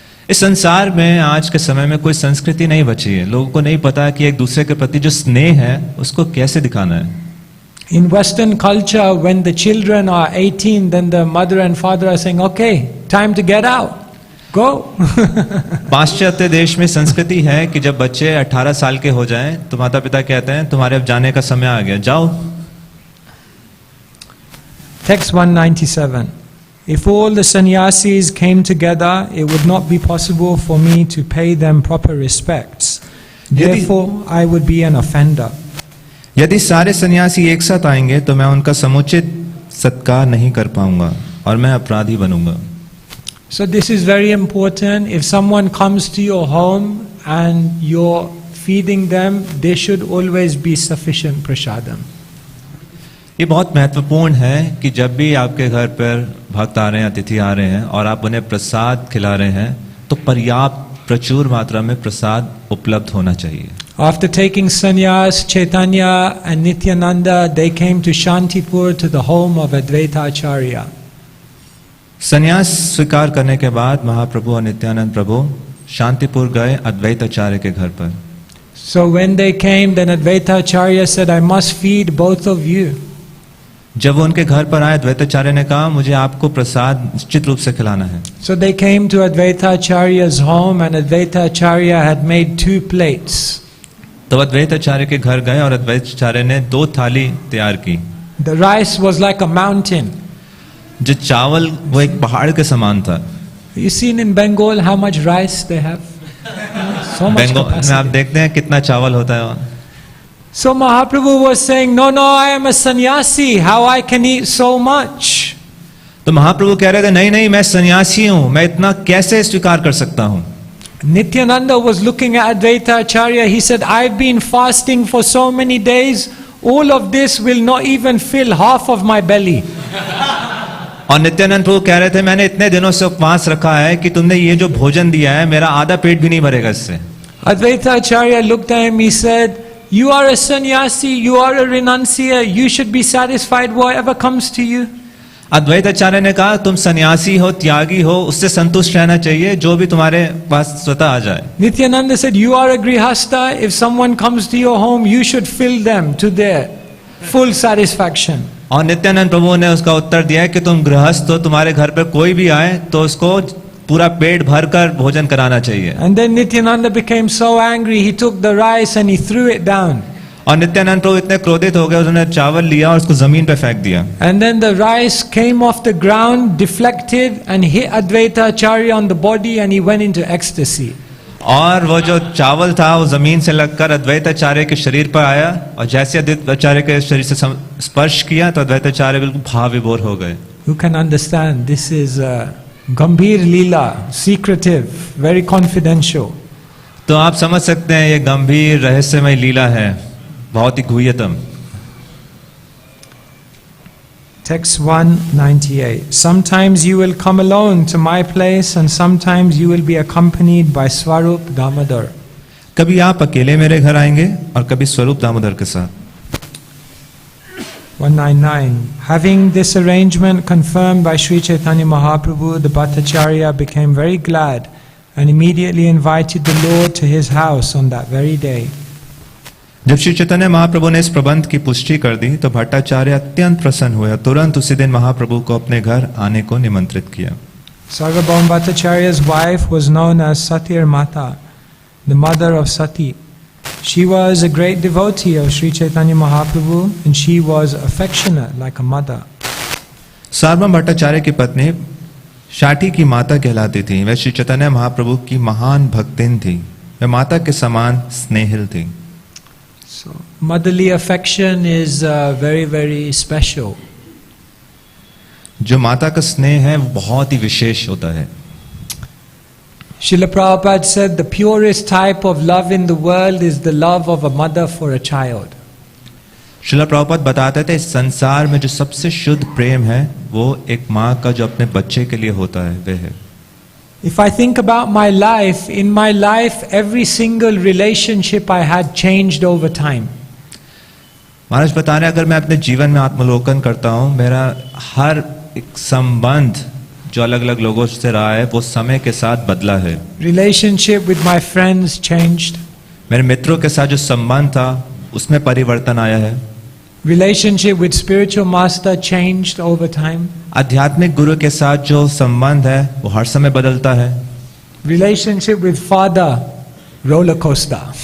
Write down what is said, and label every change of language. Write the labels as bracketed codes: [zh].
[hi] इस संसार में आज के समय में कोई संस्कृति नहीं बची है। लोगों को नहीं पता कि एक दूसरे के प्रति जो स्नेह है उसको कैसे दिखाना है। [en] In Western culture, when the children are 18, then the mother and father are saying, "Okay, time to get out, go." [hi] पाश्चात्य देश में संस्कृति है कि जब बच्चे 18 साल के हो जाएं तो माता पिता कहते हैं तुम्हारे अब जाने का समय आ गया, जाओ। [en] Text 197. If all the sannyasis came together, it would not be possible for me to pay them proper respects. Therefore, I would be an offender. [hi] यदि सारे सन्यासी एक साथ आएंगे तो मैं उनका समुचित सत्कार नहीं कर पाऊंगा और मैं अपराधी बनूंगा। [en] So this is very important. If someone comes to your home and you're feeding them, there should always be sufficient prasadam. [hi] ये बहुत महत्वपूर्ण है कि जब भी आपके घर पर भक्त आ रहे हैं, अतिथि आ रहे हैं और आप उन्हें प्रसाद खिला रहे हैं तो पर्याप्त प्रचुर मात्रा में प्रसाद उपलब्ध होना चाहिए। [en] After taking sannyas, Chaitanya and Nityananda, they came to Shantipur to the home of Advaita Acharya. [hi] संन्यास स्वीकार करने के बाद महाप्रभु और नित्यानंद प्रभु शांतिपुर गए अद्वैत आचार्य के घर पर। [en] So when they came, then Advaita Acharya said, "I must feed both of you." [hi] जब वो उनके घर पर आए अद्वैताचार्य ने कहा मुझे आपको प्रसाद निश्चित रूप से खिलाना है। [en] So they came to Advaita Acharya's home and Advaita Acharya had made 2 plates. [hi] तो अद्वैताचार्य के घर गए और अद्वैताचार्य ने 2 थाली तैयार की। [en] The rice was like a mountain. [hi] जो चावल वो एक पहाड़ के समान था। [en] You seen in Bengal how much rice they have? So much [hi] Bengal में आप [en] capacity. [hi] देखते हैं कितना चावल होता है वहाँ। [en] So Mahaprabhu was saying, no, I am a sannyasi. How I can eat so much? [hi] तो महाप्रभु कह रहे थे नहीं नहीं मैं सन्यासी हूँ, मैं इतना कैसे स्वीकार कर सकता हूँ। [en] Nityananda was looking at Advaita Acharya. He said, I've been fasting for so many days. All of this will not even fill half of my belly. [hi] और नित्यानंद प्रभु कह रहे थे मैंने इतने दिनों से उपवास रखा है कि तुमने ये जो भोजन दिया है मेरा आधा पेट भी नहीं भरेगा इससे। [en] Advaita Acharya looked at him. He said, you are a sannyasi, you are a renunciate. You should be satisfied whatever comes to you. [hi] अद्वैत आचार्य ने कहा तुम सन्यासी हो, त्यागी हो, उससे संतुष्ट रहना चाहिए जो भी तुम्हारे पास स्वतः आ जाए। [en] Nityananda said, you are a grihastha. If someone comes to your home, you should fill them to their full satisfaction. [hi] और नित्यानंद प्रभु ने उसका उत्तर दिया है कि तुम गृहस्थ हो, तुम्हारे घर पर कोई भी आए तो उसको पूरा पेट भरकर भोजन कराना चाहिए। [en] And then Nityananda became so angry, he took the rice and he threw it down. [hi] और नित्यानंद प्रभु इतने क्रोधित हो गए उन्होंने चावल लिया और उसको जमीन पे फेंक दिया। [en] And then the rice came off the ground, deflected and hit Advaita Acharya on the body and he went into ecstasy. [hi] और वो जो चावल था वो जमीन से लगकर अद्वैताचार्य के शरीर पर आया और जैसे अद्वैताचार्य के शरीर से स्पर्श किया तो अद्वैताचार्य बिल्कुल भाव विभोर हो गए। [en] You can understand this is a Gambhir Leela, secretive, very confidential. [hi] तो आप समझ सकते हैं ये गंभीर रहस्यमय लीला है, बहुत ही गुह्यतम। [en] Text 198. Sometimes you will come alone to my place and sometimes you will be accompanied by Swarup Damodar. [hi] कभी आप अकेले मेरे घर आएंगे और कभी स्वरूप दामोदर के साथ। [en] 199. Having this arrangement confirmed by Sri Chaitanya Mahaprabhu, the Bhattacharya became very glad and immediately invited the Lord to his house on that very day. [hi] जब श्री चैतन्य महाप्रभु ने इस प्रबंध की पुष्टि कर दी तो भट्टाचार्य अत्यंत प्रसन्न हुए और तुरंत उसी दिन महाप्रभु को अपने घर आने को निमंत्रित किया। [en] Sarvabhauma Bhattacharya's wife was known as Satir Mata, the mother of Sati. She was a great devotee of Sri Chaitanya Mahaprabhu and she was affectionate like a mother. [hi] सार्वभौम भट्टाचार्य की पत्नी शाठी की माता कहलाती थी। वह श्री चैतन्य महाप्रभु की महान भक्तिन थी, वह माता के समान स्नेहिल थी। [en] So, motherly affection is very, very special. [hi] जो माता का स्नेह है वो बहुत ही विशेष होता है। [en] Srila Prabhupada said the purest type of love in the world is the love of a mother for a child. [hi] Srila Prabhupada बताते थे इस संसार में जो सबसे शुद्ध प्रेम है वो एक माँ का जो अपने बच्चे के लिए होता है वह है। [en] If I think about my life, in my life every single relationship I had changed over time. [hi] महाराज बता रहे अगर मैं अपने जीवन में आत्मलोकन करता हूँ मेरा हर एक संबंध जो अलग अलग लोगों से रहा है वो समय के साथ बदला है। [en] Relationship with my friends changed. [hi] मेरे मित्रों के साथ जो संबंध था उसमें परिवर्तन आया है। [en] Relationship with spiritual master changed over time. [hi] आध्यात्मिक गुरु के साथ जो संबंध है वो हर समय बदलता है। [en] Relationship with father, roller coaster.